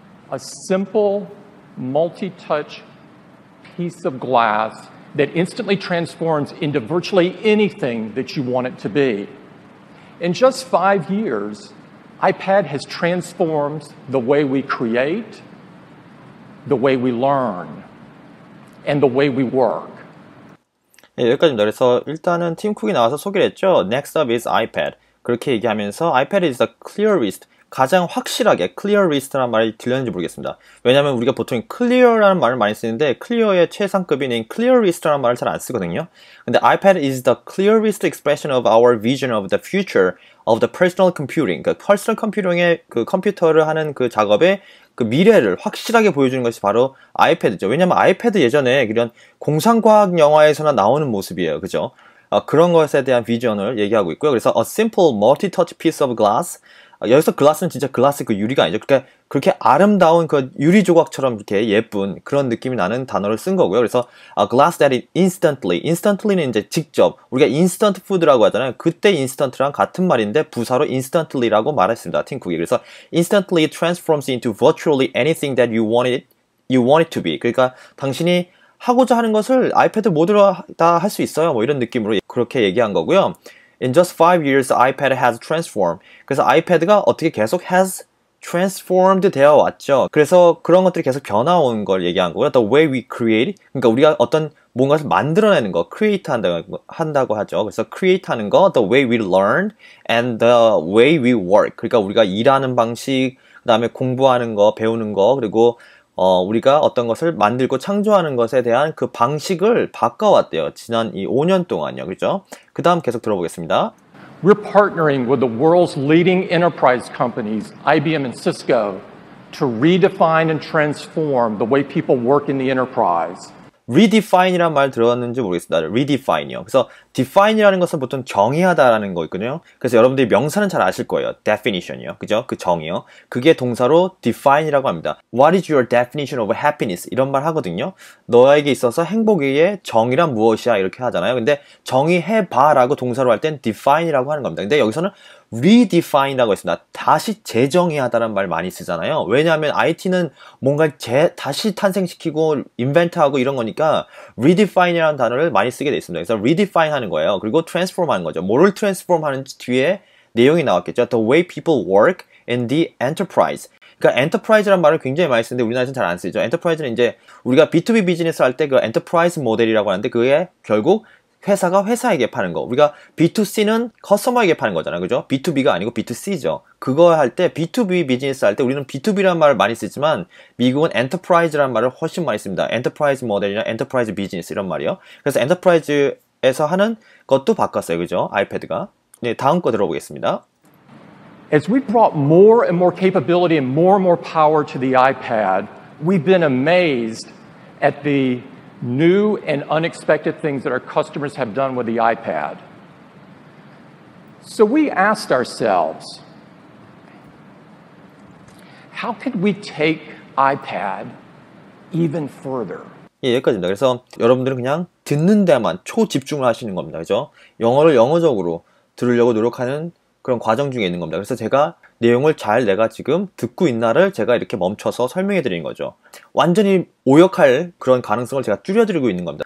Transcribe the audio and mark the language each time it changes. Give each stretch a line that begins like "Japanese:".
English: A simple, multi-touch piece of glass that instantly transforms into virtually anything that you want it to be. In just 5 years, iPad has transformed the way we create, the way we learn, and the way we work.
Korean: 네, 여기까지입니다. 그래서 일단은 팀 쿡이 나와서 소개를 했죠.
English: Next up is iPad.
Korean: 그렇게 얘기하면서
English: iPad is the clearest,
Korean: 가장 확실하게 clearest라는 말이 들렸는지 모르겠습니다. 왜냐하면 우리가 보통 clear라는 말을 많이 쓰는데 clear의 최상급인 clearest라는 말을 잘 안 쓰거든요. 근데
English: iPad is the clearest expression of our vision of the future of the personal computing.
Korean: 그러니까 personal computing의 그 컴퓨터를 하는 그 작업의 그 미래를 확실하게 보여주는 것이 바로 아이패드죠. 왜냐면 아이패드 예전에 이런 공상과학 영화에서나 나오는 모습이에요. 그죠? 그런 것에 대한 비전을 얘기하고 있고요. 그래서
English: a simple multi-touch piece of glass.
Korean: 여기서 글라스는 진짜 글라스 그 유리가 아니죠. 그러니까 그렇게 아름다운 그 유리 조각처럼 이렇게 예쁜 그런 느낌이 나는 단어를 쓴 거고요. 그래서
English: a glass that is instantly
Korean: 는 이제 직접 우리가
English: instant food
Korean: 라고 하잖아요. 그때 instant랑 같은 말인데 부사로 instantly라고 말했습니다. 팀 쿡이. 그래서
English: instantly transforms into virtually anything that you want it to be.
Korean: 그러니까 당신이 하고자 하는 것을 아이패드 모드로 다 할 수 있어요. 뭐 이런 느낌으로 그렇게 얘기한 거고요.
English: In just 5 years, iPad has transformed.
Korean: 그래서 아이패드가 어떻게 계속
English: has transformed
Korean: 되어 왔죠. 그래서 그런 것들이 계속 변화온 걸 얘기한 거고요.
English: The way we create.
Korean: 그러니까 우리가 어떤 뭔가를 만들어내는 거, create 한다고 하죠. 그래서
English: create
Korean: 하는 거,
English: the way we learn, and the way we work.
Korean: 그러니까 우리가 일하는 방식, 그 다음에 공부하는 거, 배우는 거, 그리고 우리가 어떤 것을 만들고 창조하는 것에 대한 그 방식을 바꿔왔대요. 지난 이 5년 동안요. 그죠? 그 다음 계속 들어보겠습니다.
English: We're partnering with the world's leading enterprise companies, IBM and Cisco, to redefine and transform the way people work in the enterprise.
Korean: redefine이란 말 들어봤는지 모르겠습니다. redefine이요. 그래서 define이라는 것은 보통 정의하다라는 거 있거든요. 그래서 여러분들이 명사는 잘 아실 거예요. definition이요. 그죠? 그 정의요. 그게 동사로 define이라고 합니다.
English: What is your definition of happiness?
Korean: 이런 말 하거든요. 너에게 있어서 행복의 정의란 무엇이야? 이렇게 하잖아요. 근데 정의해봐라고 동사로 할 땐 define이라고 하는 겁니다. 근데 여기서는 redefine이라고 했습니다. 다시 재정의하다는 말 많이 쓰잖아요. 왜냐하면 IT는 뭔가 다시 탄생시키고 인벤트하고 이런 거니까 redefine이라는 단어를 많이 쓰게 돼 있습니다. 그래서 redefine 하는 거예요. 그리고 transform 하는 거죠. 뭐를 transform 하는지 뒤에 내용이 나왔겠죠.
English: The way people work in the enterprise.
Korean: 그러니까 enterprise라는 말을 굉장히 많이 쓰는데 우리나라에서는 잘 안 쓰죠. enterprise는 이제 우리가 B2B 비즈니스 할 때 그 enterprise 모델이라고 하는데 그게 결국 회사가 회사에게 파는 거. 우리가 B2C는 커스터머에게 파는 거잖아요. 그죠? B2B가 아니고 B2C죠. 그거 할 때 B2B 비즈니스 할 때 우리는 B2B라는 말을 많이 쓰지만 미국은 엔터프라이즈라는 말을 훨씬 많이 씁니다. 엔터프라이즈 모델이나 엔터프라이즈 비즈니스 이런 말이요. 그래서 엔터프라이즈에서 하는 것도 바꿨어요. 그죠? 아이패드가. 네, 다음 거 들어보겠습니다.
English: As we brought more and more capability and more power to the iPad, we've been amazed at the new and unexpected things that our customers have done with the iPad. So we asked ourselves, how could we take iPad even further?
Korean: 예, 여기까지입니다. 그래서 여러분들은 그냥 듣는 데만 초집중을 하시는 겁니다. 그죠? 영어를 영어적으로 들으려고 노력하는 그런 과정 중에 있는 겁니다. 그래서 제가 내용을 잘 내가 지금 듣고 있나를 제가 이렇게 멈춰서 설명해 드리는 거죠. 완전히 오역할 그런 가능성을 제가 줄여드리고 있는 겁니다.